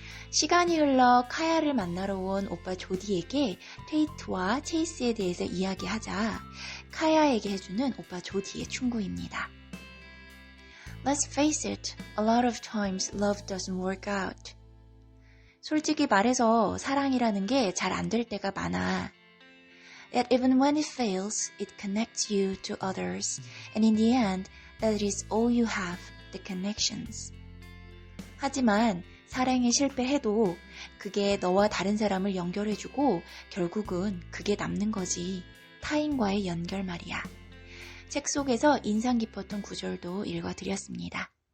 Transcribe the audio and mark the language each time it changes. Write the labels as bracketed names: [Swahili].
[Korean] 시간이 흘러 카야를 만나러 온 오빠 조디에게 테이트와 체이스에 대해서 이야기하자 카야에게 해주는 오빠 조디의 충고입니다. [English] Let's face it, a lot of times love doesn't work out. [Korean] 솔직히 말해서 사랑이라는 게 잘 안 될 때가 많아. [English] That even when it fails, it connects you to others, and in the end, that is all you have, the connections. [Korean] 하지만 사랑에 실패해도 그게 너와 다른 사람을 연결해주고 결국은 그게 남는 거지. 타인과의 연결 말이야. 책 속에서 인상 깊었던 구절도 읽어드렸습니다.